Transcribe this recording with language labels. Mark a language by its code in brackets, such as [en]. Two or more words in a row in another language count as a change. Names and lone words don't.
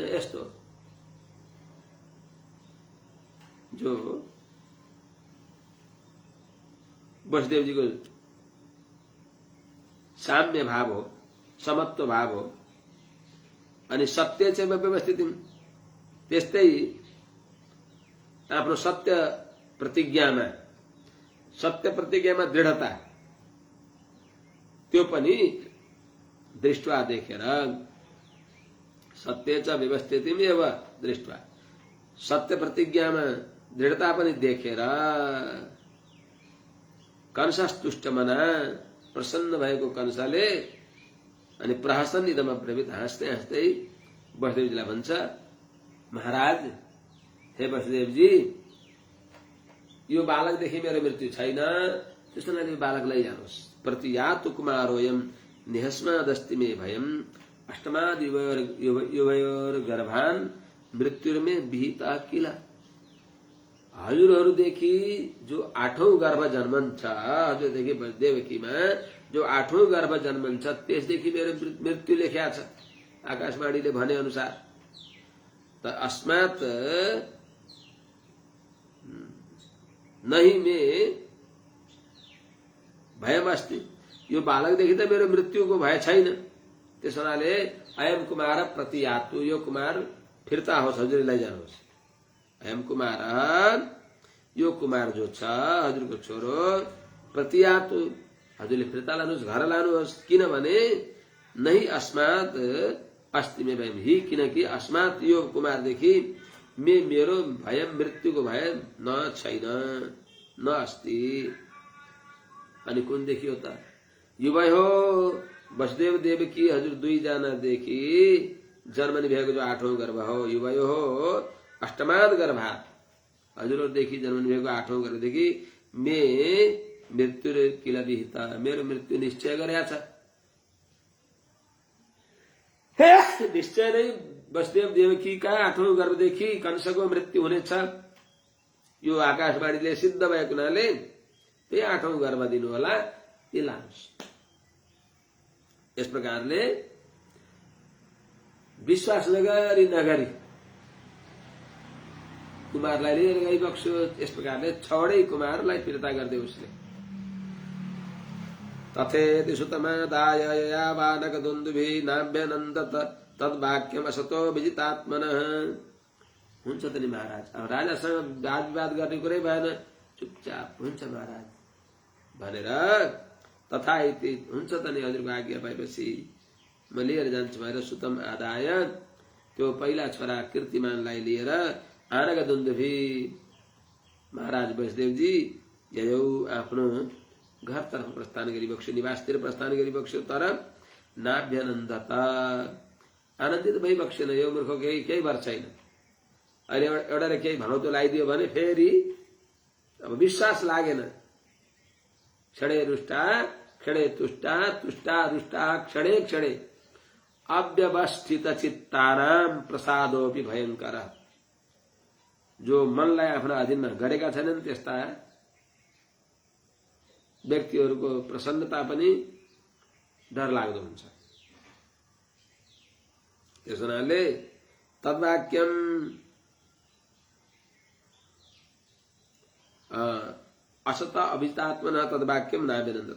[ne] यस्तो जो वसुदेवजीको साम्य भाव हो, समत्व भाव हो। अनि सत्य चाहिँ व्यवस्थित, त्यस्तै आफ्नो सत्य प्रतिज्ञामा दृढता, त्यो पनि दृष्ट्वा देखेर, [sa] सत्य च व्यवस्थितिमेव दृष्ट्वा, [ne] सत्य प्रतिज्ञामा दृढता पनि देखेर, कंसस्तुष्टमना, प्रसन्न भएको कंसले अनि [sa] प्रहसन्निधम अब्रवीत्, [ne] हाँस्दै हाँस्दै वसुदेवजीलाई भन्छ, महाराज, हे वसुदेवजी, यो बालकदेखि मेरो मृत्यु छैन, त्यसो हुनाले यो बालक लैजानुहोस्। [sa] प्रतियातु कुमारोऽयं निहस्मादस्ति मे भयम्, अष्टमाद युवयोर्गर्भान् मृत्युर्मे विहिता किल। [ne] हजुरहरूदेखि जो 8औं गर्भ जन्मन्छ, हजुरदेखि देवकीमा जो 8औं गर्भ जन्मन्छ, त्यसदेखि मेरो मृत्यु लेख्या छ आकाशवाणीले भने अनुसार। [sa] त अस्मात् नहि मे भयमस्ति, [ne] यो बालकदेखि त मेरो मृत्युको भय छैन। त्यसो हुनाले [sa] अयम कुमार प्रतियातु, [ne] यो कुमार फिर्ता होस्, हजुरले लैजानुहोस्। [sa] अयम कुमार, [ne] यो कुमार जो छ हजुरको छोरो, प्रतियातु, हजुरले फिर्ता लानुहोस्, घर लानुहोस्। किनभने [sa] नहि अस्मात् अस्ति मे भयम हि, [ne] किनकि अस्मात् यो कुमारदेखि मेरो भय, मृत्युको भय न छैन, [sa] न अस्ति। [ne] अनि कुनदेखि हो त? युवयो वसुदेव देवकी हजुर दुईजनादेखि जन्मने भएको जो 8औं गर्भ हो, युवयो हो [sa] अष्टमाद गर्भात्, [ne] हजुरदेखि जन्मने भएको 8औं गर्भदेखि [sa] मे मृत्यु किल विहिता, [ne] मेरो मृत्यु निश्चय गरेका छ। निश्चय नै वसुदेव देवकीका 8औं गर्भदेखि कंसको मृत्यु हुनेछ, यो आकाशवाणीले सिद्ध भएको हुनाले त्यही 8औं गर्भ दिनु होला, यी लानुहोस्। यस प्रकारले विश्वास नगरी कुमारलाई लिएर गइबक्स्यो। यस प्रकारले 6वटै कुमारलाई फिर्ता गर्दै उसले। [sa] त तथेति सुतमादाय ययावानकदुन्दुभिः नाभ्यनन्दत तद्वाक्यमसतो विजितात्मनः। [ne] हुन्छ त नि महाराज, अब राजासँग वाद विवाद गर्ने कुरै भएन, चुपचाप हुन्छ महाराज भनेर [sa] तथा इति [ne] हुन्छ त नि हजुरको आज्ञा पाएपछि म लिएर जान्छु भनेर [sa] सुतम आदाय [ne] त्यो पहिला छोरा कीर्तिमानलाई लिएर आनकदुन्दुभी महाराज वैष्णदेवजी ययौ आफ्नो घरतर्फ प्रस्थान गरिबक्स्यो, निवासतिर प्रस्थान गरिबक्स्यो। तर नाभ्यनन्दत आनन्दित भइबक्सेन, यो मूर्ख केही भर छैन। अहिले एउटाले केही भनौतो लगाइदियो भने फेरि अब विश्वास लागेन। [sa] क्षणे रुष्टा क्षणे तुष्टा तुष्टा रुष्टा क्षणे क्षणे अव्यवस्थित चित्तानाम प्रसादोपि भयंकर। [ne] जो मनलाई आफ्नो अधीनमा गरेका छैनन् त्यस्ता व्यक्तिहरूको प्रसन्नता पनि डरलाग्दो हुन्छ। त्यस हुनाले [sa] तद्वाक्यम असत अभिजितात्मन तद्वाक्यम नाभ्यनन्दत।